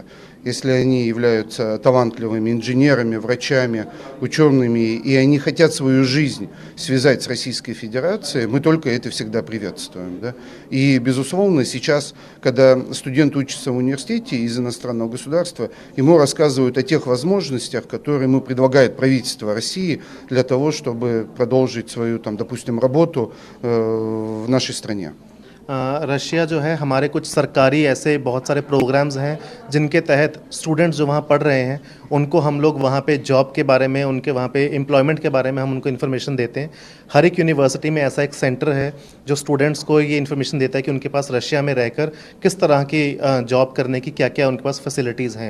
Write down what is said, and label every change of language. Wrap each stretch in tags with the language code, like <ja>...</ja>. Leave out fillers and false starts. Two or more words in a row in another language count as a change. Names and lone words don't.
<ru>Если они являются талантливыми инженерами, врачами, учеными, и они хотят свою жизнь связать с Российской Федерацией, мы только это всегда приветствуем. Да? И, безусловно, сейчас, когда студент учится в университете из иностранного государства, ему рассказывают о тех возможностях, которые ему предлагает правительство России для того, чтобы продолжить свою, там, допустим, работу в нашей стране.</ru> <hi>रशिया जो है, हमारे कुछ सरकारी ऐसे बहुत सारे प्रोग्राम्स हैं जिनके तहत स्टूडेंट्स जो वहाँ पढ़ रहे हैं उनको हम लोग वहाँ पे जॉब के बारे में, उनके वहाँ पे एम्प्लॉयमेंट के बारे में हम उनको इन्फॉर्मेशन देते हैं। हर एक यूनिवर्सिटी में ऐसा एक सेंटर है जो स्टूडेंट्स को ये इन्फॉर्मेशन देता है कि उनके पास रशिया में रहकर किस तरह की जॉब करने की क्या क्या उनके पास फैसिलिटीज़ हैं।</hi>